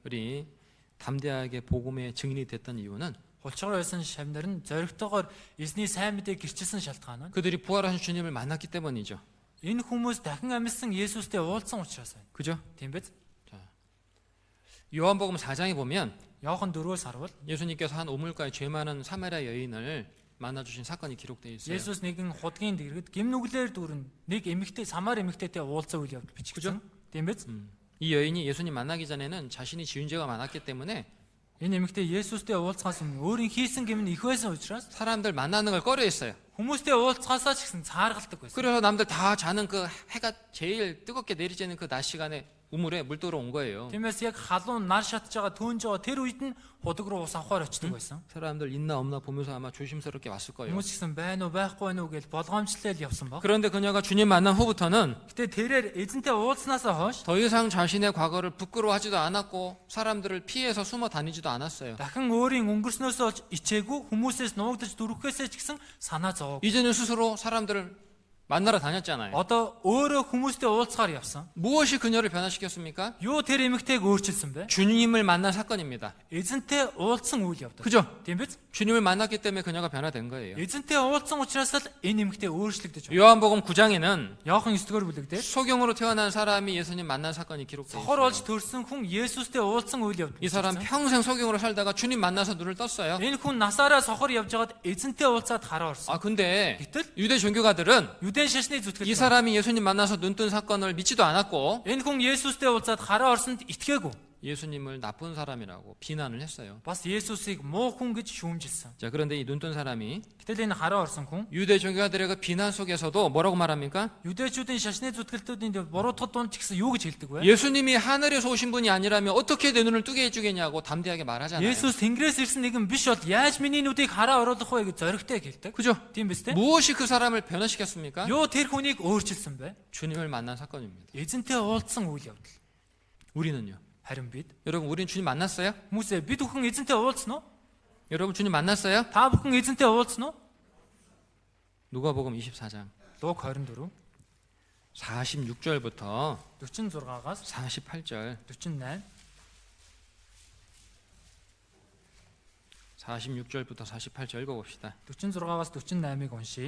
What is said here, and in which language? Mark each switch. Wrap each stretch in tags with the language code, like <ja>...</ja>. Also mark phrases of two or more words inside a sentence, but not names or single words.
<ko>비겁했던 제자들이 담대하게 복음의 증인이 됐던 이유는</ko> <mn>Хулчгаар байсан шавнар нь зоригтойгоор эзний сайн мэдээг гэрчилсэн шалтгаан нь</mn> <ko>그들이 부활하신 주님을 만났기 때문이죠.</ko> <mn>энэ хүмүүс дахин амьсан Есүстэй уулзсан учраас байна.</mn> <ko>그죠?</ko> <mn>Тийм биз?</mn> <ko>요한복음 4장에 보면</ko> <mn>Иохан 4-өөс харвал</mn> <ko>예수님께서 한 우물가에 죄 많은 사마리아 여인을 만나 주신 사건이 기록되어 있어요.</ko> <mn>Есүс нэгэн худгийн дэргэд гим нүглээр дүүрэн нэг эмэгтэй Самар эмэгтэйтэй уулзсан үйл явдал бичигдсэн. Тийм биз?</mn> <ko>이 여인이 예수님 만나기 전에는 자신이 지은 죄가 많았기 때문에</ko> <mn>Энэ эмэгтэй Есүстэй уулзахаас өмнө өөрийн хийсэн гэм нь их байсан учраас</mn> <ko>사람들 만나는 걸 꺼려했어요.</ko> <mn>хүмүүстэй уулзахаасаа ч гэсэн цааргалдаг байсан.</mn> <ko>그래서 남들 다 자는 그 해가 제일 뜨겁게 내리쬐는 그 낮 시간에 우물에 물 떠러 온 거예요.</ko> <mn>Тиймээс яг халуун нар шатж байгаа төөнж байгаа тэр үед нь худаг руу ус авахаар очдөг байсан.</mn> <ko>사람들 있나 없나 보면서 아마 조심스럽게 왔을 거예요.</ko> <mn>Хүмүүс гэсэн байна уу байхгүй байна уу гэж болгоомжлол явсан баг.</mn> <ko>그런데 그녀가 주님 만난 후부터는</ko> <mn>Гэтэ тэрээр эзэнтэй уулзснаасаа хойш</mn> <ko>더 이상 자신의 과거를 부끄러워하지도 않았고 사람들을 피해서 숨어 다니지도 않았어요.</ko> <mn>дахин өөрийн өнгөрснөөс олж ичээгүй хүмүүсээс нуугдаж дүрхээсээ ч гэсэн санаа зовоогүй.</mn> <ko>이제는 스스로 사람들을 만나러 다녔잖아요.</ko> <mn>Одоо өөрөө хүмүүстэй уулзахаар явсан.</mn> <ko>무엇이 그녀를 변화시켰습니까?</ko> <mn>Юу тэр эмэгтэйг өөрчилсөн бэ?</mn> <ko>주님을 만난 사건입니다.</ko> <mn>Эзэнтэй уулзсан үйл явдал.</mn> <ko>그죠?</ko> <mn>Тийм биз?</mn> <ko>주님을 만났기 때문에 그녀가 변화된 거예요.</ko> <mn>Эзэнтэй уулзсан учраас л энэ эмэгтэй өөрчлөгдөж байна.</mn> <ko>요한복음 9장에는</ko> <mn>Иохан 9-р бүлэгдээ</mn> <ko>소경으로 태어난 사람이 예수님 만난 사건이 기록되어</ko> <mn>сохор болж</mn> <ko>있어요.</ko> <mn>төрсэн хүн Есүстэй уулзсан үйл явдал.</mn> <ko>이 사람 평생 소경으로 살다가 주님 만나서 눈을 떴어요.</ko> <mn>Энэ хүн насаараа сохор явж байгаад эзэнтэй уулзаад хараа орсон.</mn> <ko>근데</ko> <mn>Гэтэл</mn> <ko>유대 종교가들은</ko> <mn>유대인 шашны</mn> <ko>이</ko> <mn>зүтгэл</mn> <ko>사람이 예수님 만나서 눈 뜬 사건을 믿지도 않았고</ko> <mn>энэ хүн Есүстэй уулзаад хараа орсонд итгээгүй.</mn> <ko>예수님을 나쁜 사람이라고 비난을 했어요.</ko> <mn>Бас Есүсийг муу хүн гэж шүүмжилсэн.</mn> <ko>자, 그런데 이 눈 뜬 사람이</ko> <mn>Гэтэл энэ хараа орсон хүн</mn> <ko>유대 종교가들의 그 비난 속에서도 뭐라고 말합니까?</ko> <mn>유대чүүдийн шашны зүтгэлтүүдийн буруудахад дунд ч гэсэн юу гэж хэлдэг вэ?</mn> <ko>예수님이 하늘에서 오신 분이 아니라면 어떻게 내 눈을 뜨게 해주겠냐고 담대하게 말하잖아요.</ko> <mn>Есүс Тэнгэрээс ирсэн нэгэн биш бол яаж миний нүдийг хараа оруулах вэ гэж зоригтой хэлдэг.</mn> <ko>그죠?</ko> <mn>Тийм биз дээ?</mn> <ko>무엇이 그 사람을 변화시켰습니까?</ko> <mn>Юу тэр хүнийг өөрчилсөн бэ?</mn> <ko>주님을 만난 사건입니다.</ko> <mn>Эзэнтэй уулзсан үйл явдал.</mn> <ko>우리는요?</ko> <mn>Харин бид</mn> <ko>여러분, 우린 주님 만났어요?</ko> <mn>хүмүүсээ бид бүхэн эзэнтэй уулзсан уу?</mn> <ko>여러분, 주님 만났어요?</ko> <mn>Та бүхэн эзэнтэй уулзсан уу?</mn> <ko>누가복음 24장</ko> <mn>Луг 24</mn> <ko>46절부터</ko> <mn>46-аас</mn> <ko>48절</ko> <mn>48</mn> <ko>46절부터 48절 읽어봅시다.</ko> <mn>46-аас 48-ыг уншийе.</mn>